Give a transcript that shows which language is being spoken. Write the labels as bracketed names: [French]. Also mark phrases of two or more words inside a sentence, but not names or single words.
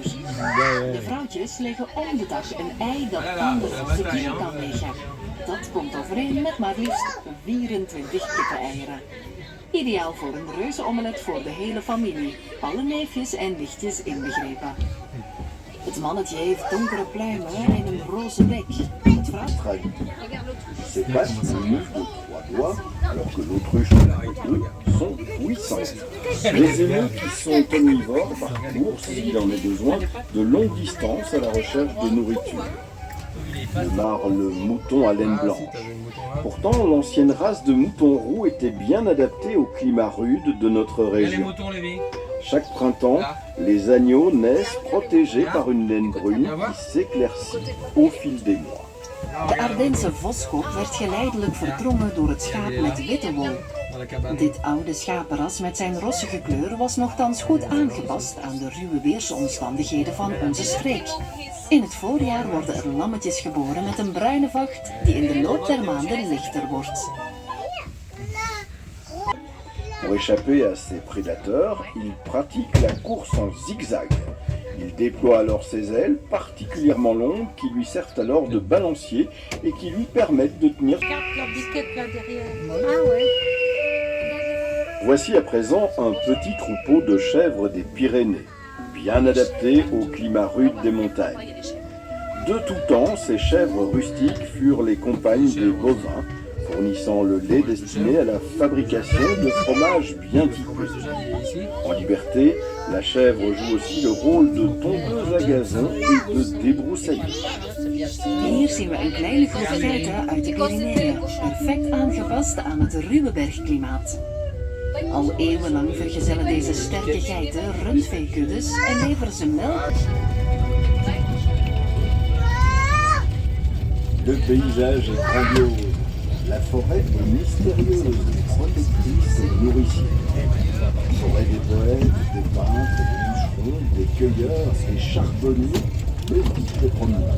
[Dutch] De vrouwtjes leggen om de dag een ei dat anderhalve kilo kan wegen. Dat komt overeen met maar liefst 24 kippeneieren. Ideaal voor een reuzenomelet voor de hele familie, alle neefjes en nichtjes inbegrepen. Het mannetje heeft donkere pluimen en een roze bek. Het vrouwtje. [French] Ses pattes mues de 3 doigts, alors que l'autruche en a 2, sont puissantes. Les émeutes qui sont omnivores parcourent, s'il en est besoin, de longues distances à la recherche de nourriture. Démarre le mouton à laine blanche. Pourtant, l'ancienne race de moutons roux était bien adaptée au climat rude de notre région. Chaque printemps, les agneaux naissent protégés par une laine brune qui s'éclaircit au fil des mois. [Dutch] De Ardense voskop werd geleidelijk verdrongen door het schaap met witte wol. Dit oude schapenras met zijn rossige kleur was nochtans goed aangepast aan de ruwe weersomstandigheden van onze streek. In het voorjaar worden er lammetjes geboren met een bruine vacht die in de loop der maanden lichter wordt. [French] Pour échapper à ses prédateurs, il pratique la course en zigzag. Il déploie alors ses ailes particulièrement longues qui lui servent alors de balancier et qui lui permettent de tenir. Voici à présent un petit troupeau de chèvres des Pyrénées, bien adapté au climat rude des montagnes. De tout temps, ces chèvres rustiques furent les compagnes des bovins, fournissant le lait destiné à la fabrication de fromages bien typés. En liberté, la chèvre joue aussi le rôle de tondeuse à gazon et de débroussailleuse. [Dutch] Hier zien we een kleine groep geiten uit de Pyreneeën, perfect aangepast aan het ruwe bergklimaat. Al eeuwenlang vergezellen deze sterke geiten rundveekuddes en leveren ze melk. [French] Le paysage est grandiose. La forêt est mystérieuse, protectrice et nourricière. Forêt des poètes, des peintres, des bûcherons, des cueilleurs, des charbonniers, mais aussi des promeneurs.